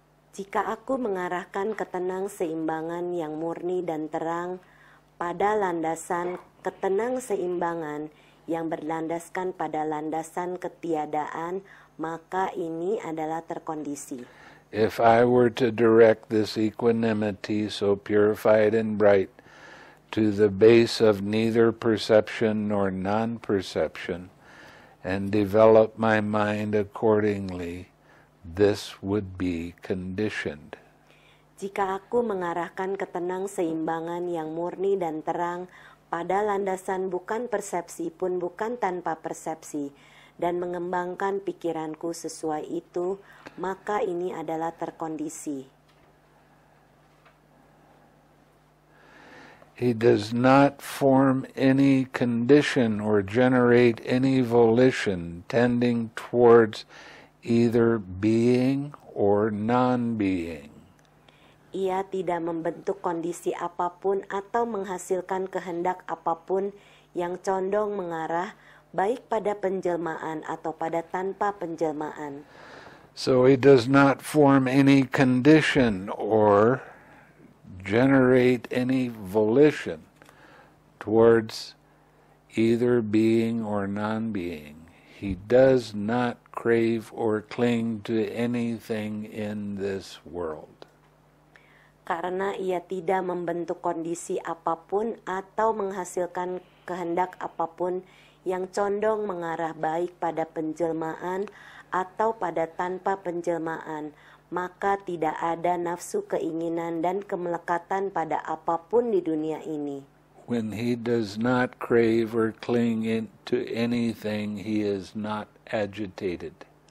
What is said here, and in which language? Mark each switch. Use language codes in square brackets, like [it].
[id] Jika aku mengarahkan ketenang seimbangan yang murni dan terang pada landasan ketenang seimbangan yang berlandaskan pada landasan ketiadaan, maka ini adalah terkondisi. [en] If I were to direct this equanimity, so purified and bright, to the base of neither perception nor non-perception, and develop my mind accordingly, this would be conditioned. [id] Jika aku mengarahkan ketenang seimbangan yang murni dan terang pada landasan bukan persepsi pun bukan tanpa persepsi, dan mengembangkan pikiranku sesuai itu, maka ini adalah terkondisi. [en] He does not form any condition or generate any volition tending towards either being or non-being. [id] Ia tidak membentuk kondisi apapun atau menghasilkan kehendak apapun yang condong mengarah baik pada penjelmaan atau pada tanpa penjelmaan. [en] So he does not form any condition or generate any volition towards either being or non-being. He does not crave or cling to anything in this world. [id] Karena ia tidak membentuk kondisi apapun atau menghasilkan kehendak apapun yang condong mengarah baik pada penjelmaan atau pada tanpa penjelmaan, maka tidak ada nafsu keinginan dan kemelekatan pada apapun di dunia ini. [en] When he does not crave or cling to anything, he is not agitated.